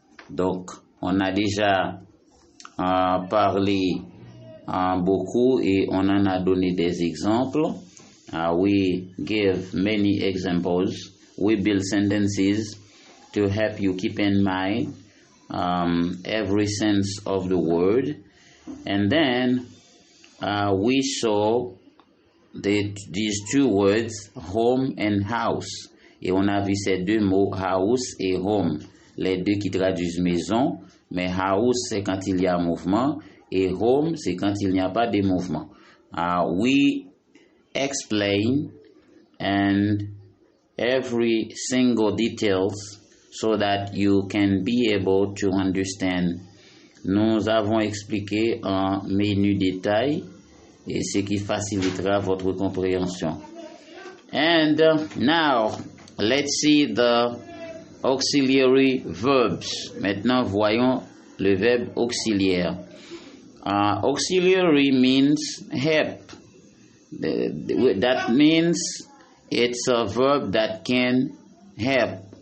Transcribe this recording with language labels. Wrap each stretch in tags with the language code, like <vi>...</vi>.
<fr>Donc, on a déjà parlé beaucoup et on en a donné des exemples.</fr> <en>We give many examples. We build sentences to help you keep in mind every sense of the word. And then we saw these two words, home and house.</en> <fr>Et on a vu ces deux mots, house et home. Les deux qui traduisent maison, mais house c'est quand il y a mouvement et home c'est quand il n'y a pas de mouvement.</fr> <en>We explain and every single details so that you can be able to understand.</en> <fr>Nous avons expliqué en menu détail et ce qui facilitera votre compréhension.</fr> <en>And now let's see the auxiliary verbs.</en> <fr>Maintenant voyons le verbe auxiliaire.</fr> <en>Auxiliary means help. That means it's a verb that can help.</en>